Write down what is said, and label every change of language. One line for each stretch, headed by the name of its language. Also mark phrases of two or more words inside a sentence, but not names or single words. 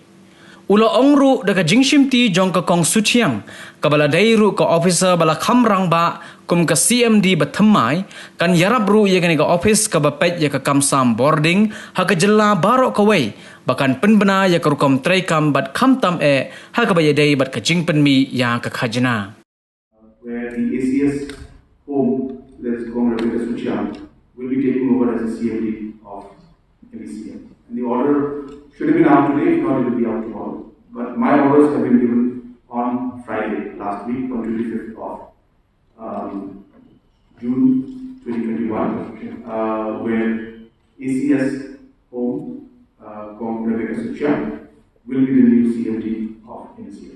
Khasi: Ula ongru daga jingshimti jong ka kong SUCHIANG kabala dairu ka officer bala kham rangba kum ka CMD ba THYMMAI kan yarabru ye kani ka office ka bapet ya ka kamsam boarding ha ka jilla barok ka wei bakan penbena ya ka rukom traikam bat khamtam ha ka bayadai bat ka jingpenmi ya ka khajna
English: where the ACS home that is called SUCHIANG will be taking over as a CMD of MeECL. And the order should have been out today, if not it will be out tomorrow. But my orders have been given on Friday, last week, on 25th of June 2021, where ACS home, Rebecca SUCHIANG, will be the new CMD of MeECL.